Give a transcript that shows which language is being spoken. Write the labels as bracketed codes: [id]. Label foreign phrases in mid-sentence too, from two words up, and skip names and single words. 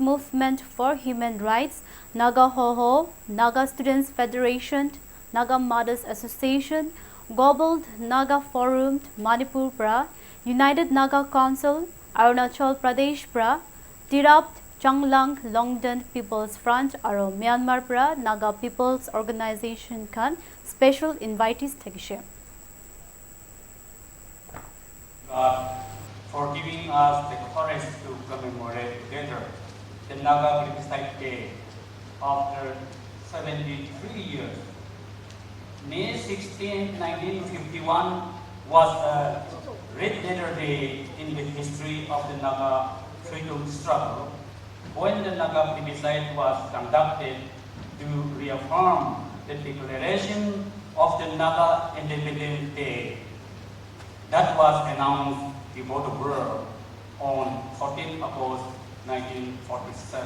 [njo] Movement for Human Rights Naga Hoho Naga Students Federation Naga Mothers Association Gobbled Naga Forum Manipur pra United Naga Council Arunachal Pradesh pra Tirapt Changlang Longdan People's Front aro Myanmar pra Naga People's Organization kan [en] special invitees [njo] thekishe. [en] God for giving us the courage to commemorate together the Naga Plebiscite Day after 73 years. May 16, 1951 was a red letter day in the history of the Naga freedom struggle when the Naga plebiscite was conducted to reaffirm the declaration of the Naga Independence Day that was announced before the world on 14 August 1947.